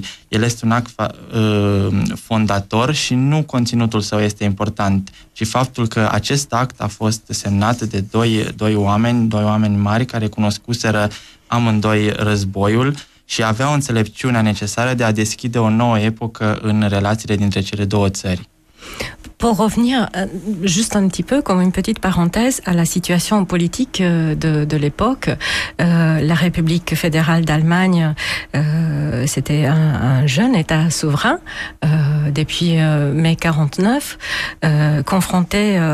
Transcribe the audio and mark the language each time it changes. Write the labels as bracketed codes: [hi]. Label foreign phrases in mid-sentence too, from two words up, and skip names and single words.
[ro] El este un act fondator și nu conținutul său este important, ci faptul că acest act a fost semnat de doi oameni mari care cunoscuseră amândoi războiul și aveau înțelepciunea necesară de a deschide o nouă epocă în relațiile dintre cele două țări. [fr] Pour revenir juste un petit peu, comme une petite parenthèse, à la situation politique de l'époque, la République fédérale d'Allemagne, c'était un jeune État souverain depuis mai 49, confronté